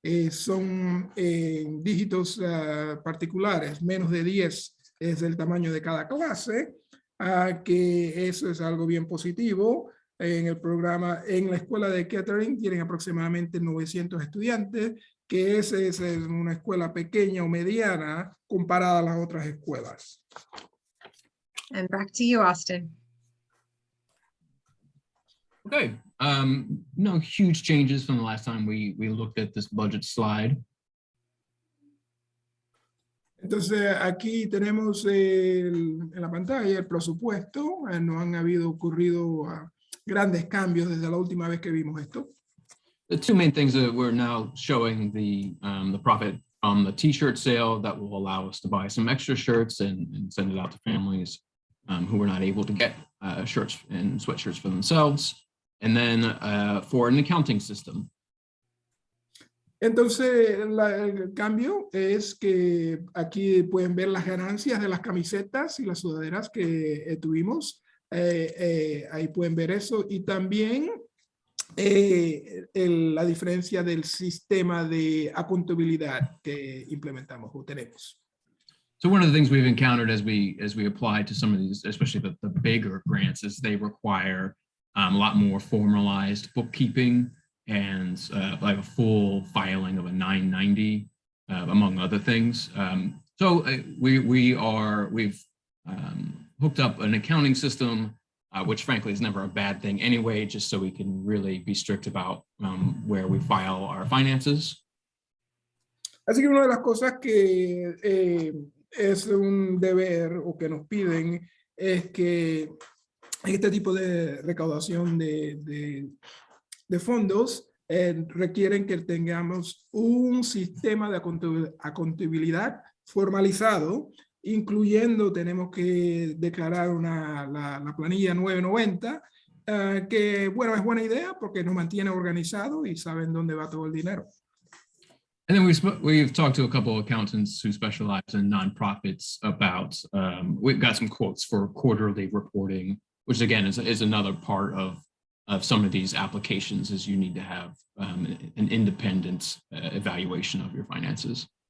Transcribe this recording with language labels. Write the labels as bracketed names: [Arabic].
[Spanish] Son dígitos particulares, menos de 10 es el tamaño de cada clase, que eso es algo bien positivo. En el programa, en la escuela de Kettering tienen aproximadamente 900 estudiantes, que es una escuela pequeña o mediana comparada a las otras escuelas. [English] And back to you, Austin. Okay, no huge changes from the last time we looked at this budget slide. [Spanish] Entonces aquí tenemos en la pantalla el presupuesto. No han ocurrido grandes cambios desde la última vez que vimos esto. [English] The two main things that we're now showing the profit from the t-shirt sale that will allow us to buy some extra shirts and send it out to families who were not able to get shirts and sweatshirts for themselves. And then for an accounting system. [Spanish] Entonces el cambio es que aquí pueden ver las ganancias de las camisetas y las sudaderas que tuvimos. Ahí pueden ver eso. Y también la diferencia del sistema de accountabilidad que implementamos o tenemos. [English] So one of the things we've encountered as we apply to some of these, especially the bigger grants, is they require a lot more formalized bookkeeping and like a full filing of a 990, among other things. So we've hooked up an accounting system, which frankly is never a bad thing anyway, just so we can really be strict about where we file our finances. [Spanish] Así que una de las cosas que es un deber o que nos piden es que este tipo de recaudación de fondos requieren que tengamos un sistema de accountabilidad formalizado, incluyendo tenemos que declarar la planilla 990, que bueno, es buena idea porque nos mantiene organizados y saben dónde va todo el dinero. [English] And then we've talked to a couple of accountants who specialize in nonprofits about, we've got some quotes for quarterly reporting, which again is another part of some of these applications, is you need to have an independent evaluation of your finances.